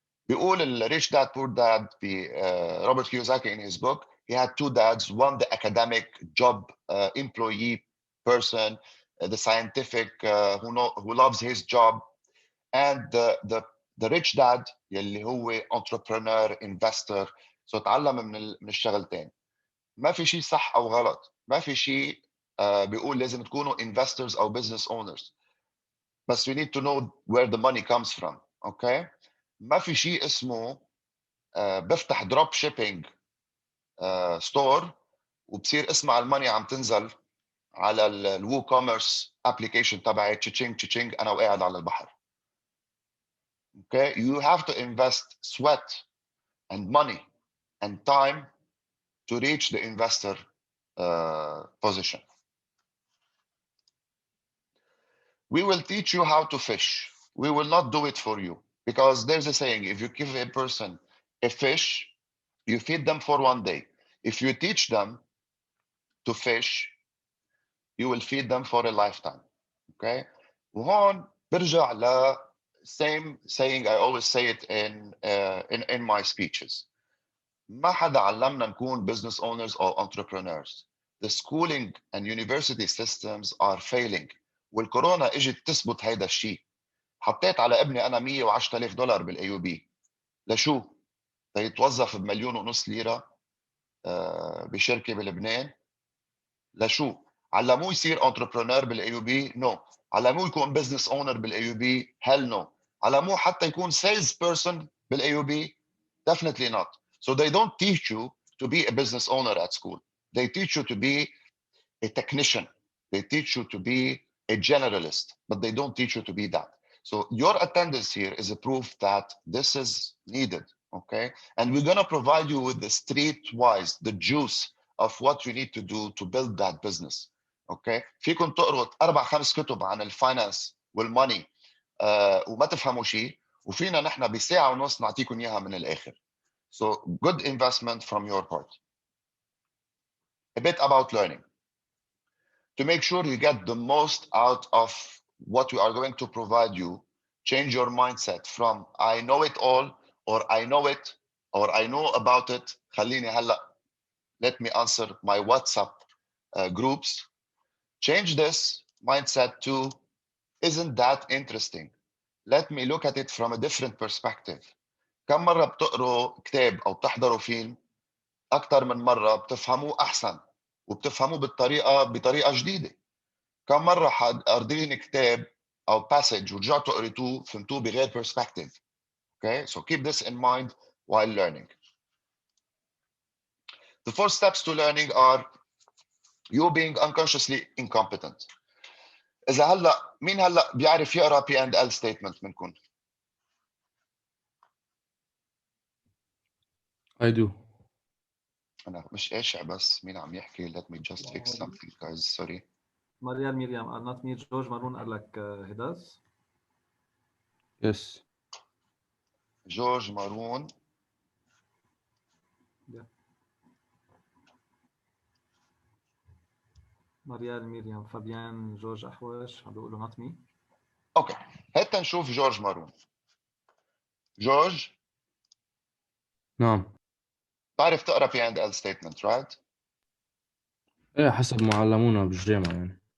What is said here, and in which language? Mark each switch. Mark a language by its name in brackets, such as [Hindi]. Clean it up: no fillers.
[Arabic] بيقول [English] Rich Dad Poor Dad Robert Kiyosaki in his book, he had 2 dads, one the academic job employee person, the scientific who loves his job, and the rich dad [Arabic] يلي هو [English] entrepreneur, investor. [Arabic] So تعلم من الشغلتين. ما في شيء صح أو غلط. ما في شيء بيقول لازم تكونوا investors أو business owners. [English] But we need to know where the money comes from. Okay? [Arabic] ما في شيء اسمه بفتح drop shipping store وبصير اسمع الماني عم تنزل على الوو كوميرس ابلكيشن تبعي تشينج تشينج انا وقاعد على البحر. [English] Okay, you have to invest sweat and money and time to reach the investor position. We will teach you how to fish. We will not do it for you. Because there's a saying, if you give a person a fish, you feed them for 1 day. If you teach them to fish, you will feed them for a lifetime. Okay? [Arabic] وهون برجع ل [English] same saying I always say it in my speeches. [Arabic] ما حدا علمنا نكون business owners or entrepreneurs. [English] The schooling and university systems are failing. [Arabic] والكورونا اجت تثبت هيدا الشيء. حطيت على ابني انا $110,000 بالاي يو بي. لشو؟ ليتوظف ب1.5 مليون ليره بشركه بلبنان. لشو؟ علموه يصير entrepreneur بالاي يو بي؟ نو. علموه يكون business owner بالاي يو بي؟ هل نو. علموه حتى يكون sales person بالاي يو بي؟ [English] Definitely not. So they don't teach you to be a business owner at school. They teach you to be a technician. They teach you to be a generalist, but they don't teach you to be that. So your attendance here is a proof that this is needed, okay? And we're gonna provide you with the streetwise, the juice of what you need to do to build that business, okay? [Arabic] فيكم تقروا 4-5 كتب عن الفاينانس والماني وما تفهموا شيء، وفينا نحن بساعة ونص نعطيكم إياها من الآخر. [English] So good investment from your part. A bit about learning. To make sure you get the most out of what we are going to provide you, change your mindset from I know it all, or I know it, or I know about it. [Arabic] خليني هلا, [English] let me answer my WhatsApp groups. Change this mindset to isn't that interesting? Let me look at it from a different perspective. [Arabic] كم مرة بتقروا كتاب أو بتحضروا فيلم أكثر من مرة بتفهموه أحسن وبتفهموه بطريقة جديدة. كم مرة قارين كتاب أو passage ورجعتوا قريتوه فهمتوه بغير perspective. [English] Okay, so keep this in mind while learning. The 4 steps to learning are you being unconsciously incompetent. [Arabic] إذا هلا مين هلا بيعرف يقرا P&L statement منكم؟ [English] I do. [Arabic] أنا مش قاشع بس مين عم يحكي. [English] Let me just fix something guys, sorry. Marielle Miriam are not me. George Maroon are like he does. Yes. George Maroon. Yeah. [Arabic] Marielle Miriam Fabian George أحواش عم بيقولوا [English] not me. [Arabic] اوكي هات نشوف جورج مارون. جورج نعم. تعرف تقرا P&L statement right؟ ايه حسب ما علمونا بالجامعة يعني.